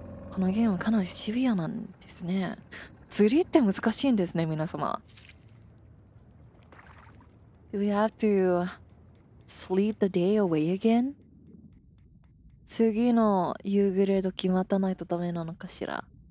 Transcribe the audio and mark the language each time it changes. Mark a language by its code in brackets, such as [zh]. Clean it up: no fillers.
[ja] このゲームかなりシビアなんですね。釣りって難しいんですね、皆様。 [en] Do we have to sleep the day away again? [ja] 次の夕暮れ時待たないとダメなのかしら。